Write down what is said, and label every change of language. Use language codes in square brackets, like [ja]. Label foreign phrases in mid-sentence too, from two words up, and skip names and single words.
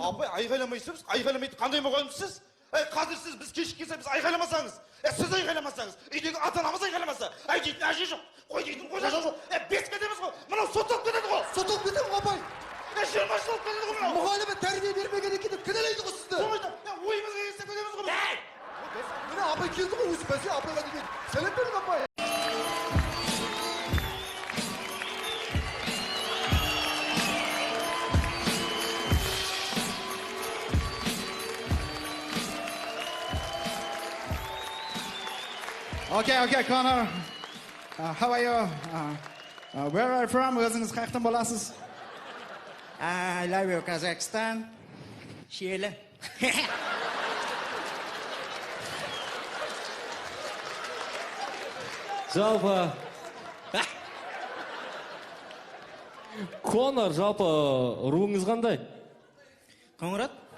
[kk] Апай, айқайламайсыз, айқайламайды қандай болғансыз? Қазір сіз біз кешік келсе біз айқайламасаңыз, сіз айқайламасаңыз, үйдегі ата-анамыз айқайламаса, дейтін әже жоқ, қой дейтін қожа жоқ, бес кетеміз ғой, мынау сотталып кетеді ғой. Сотталып кетеді ғой, апай. 20 жыл кетеді ғой мынау. Мұғалімі тәрбие бермеген екен деп кінәлайды ғой сізді. Ойымызға келсе кетеміз ғой. Міне апай келді ғой, өзі бәсе апайға деген. Сәлем бердің апай. [en] Okay, Connor. How are you? Where are you from? [kk] Өзіңіз қаяқтан боласыз? [en] I love you, Kazakhstan. Шиелі. [kk] Жалпы... Конор, жалпы руыңыз қандай? Қоңырат?